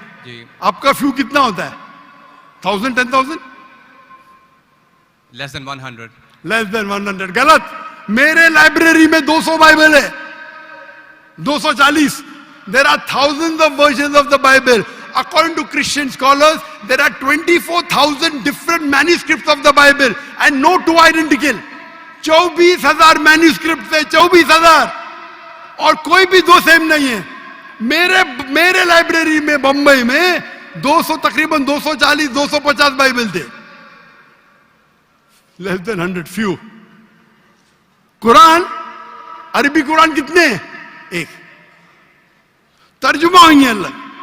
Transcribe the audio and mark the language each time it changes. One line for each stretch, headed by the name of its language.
Hindi: जी। आपका फ्यू कितना होता है? 1000, 10,000?
English: Less than 100। Less than 100। गलत।
Hindi: मेरे लाइब्रेरी में 200 बाइबल है, 240।
English: There are thousands of versions of the Bible. According to Christian scholars, there are 24,000 different manuscripts of the Bible and no two identical.
Hindi: 24,000 manuscript है, 24,000, और कोई भी दो सेम नहीं है। मेरे लाइब्रेरी में बंबई में 200, तकरीबन 240, 250 बाइबल थे।
English: Less than 100, few.
Hindi: कुरान, अरबी कुरान कितने? 1। तर्जुमा होंगे अलग।